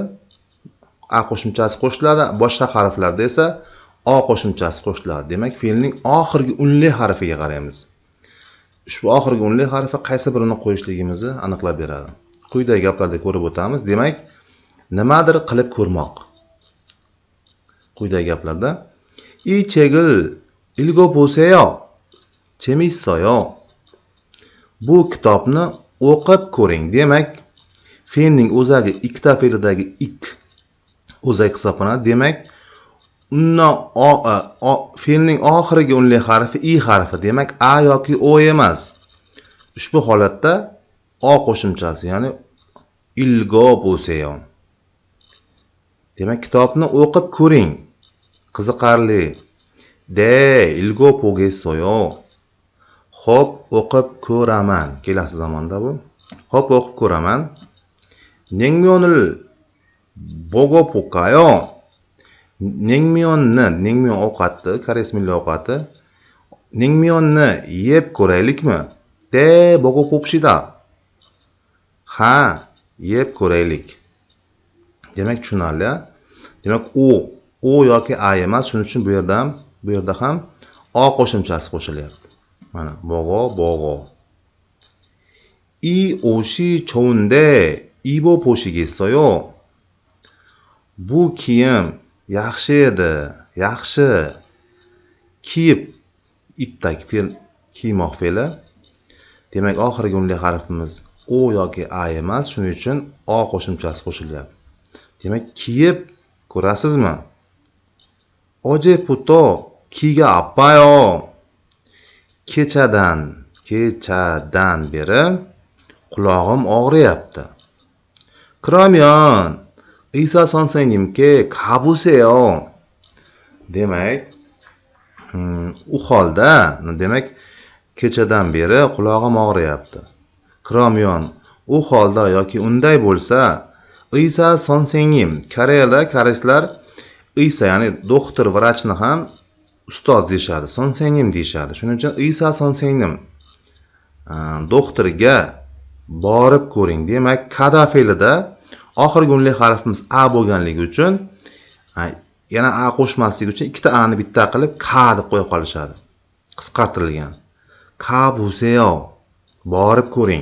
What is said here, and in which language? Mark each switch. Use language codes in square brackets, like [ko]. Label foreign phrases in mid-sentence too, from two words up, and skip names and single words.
[uz] A qo'shimchasi qo'shiladi, boshqa harflarda esa o qo'shimchasi qo'shiladi. Demak, fe'lning oxirgi unli harfiga qaraymiz. Ushbu oxirgi unli harfi qaysi birini qo'yishligimizni aniqlab beradi. Quyidagi gaplarda ko'rib o'tamiz. Demak, nimadir qilib ko'rmoq. Quyidagi gaplarda [ko] 이 책을 읽어보세요. 재밌어요. [uz] Bu kitobni o'qib ko'ring. Demak, fe'lning o'zagi ikkita fe'lidagi ik o'zak hisoblanadi. Demak, fe'lning oxirgi unli harfi i harfi. Demak, a yoki o emas. Ushbu holatda o qo'shimchasi, ya'ni ilgoboseyo. Demak, kitobni o'qib ko'ring. Qiziqarli. De ilgobogesoyo. Xo'p, o'qib ko'raman. Kelasi zamonda bu. Xo'p, o'qib ko'raman. [ko] Naengmyeon을 bogo 볼까요? [uz] naengmyeon ovqati, koreys milliy ovqati. Naengmyeonni yeb ko'raylikmi? [ko] 해 보고 봅시다. [uz] Ha, yeb ko'raylik. Demak, tushunarli. Demak, o yoki a emas, shuning uchun bu yerda ham o qo'shimchasi qo'shilyapti. Mana, bogo. [ko] 이 옷이 좋은데 입어 보시겠어요? [uz] Bu kiyim yaxshi edi. Yaxshi. Kiyib, ipdagi fe'l, kiymoq fe'li. Demak, oxirgi unli harfimiz o yoki a emas, shuning uchun o qo'shimchasi qo'shilyapti. Demak, kiyib ko'rasizmi? [ko] 어제부터 귀가 아파요. [uz] Kechadan beri qulog'im og'riyapti. [ko] 그러면 의사 선생님께 가보세요. [uz] Demak, u holda, demak, kechadan beri qulog'im og'riyapti. Kromyon, u holda yoki unday bo'lsa, [ko] 의사 선생님, koreyslar 의사, [uz] ya'ni doktor, vrachni ham ustoz deyishadi, 선생님 deyishadi. Shuning uchun 의사 선생님, doktorga borib ko'ring. Demak, kada fe'lida oxirgi unli harfimiz a bo'lganligi uchun, yana a qo'shmaslik uchun ikkita a ni bitta qilib ka deb qo'yib qolishadi. [ko] Qisqartirilgan. Ka buseyo, borib ko'ring.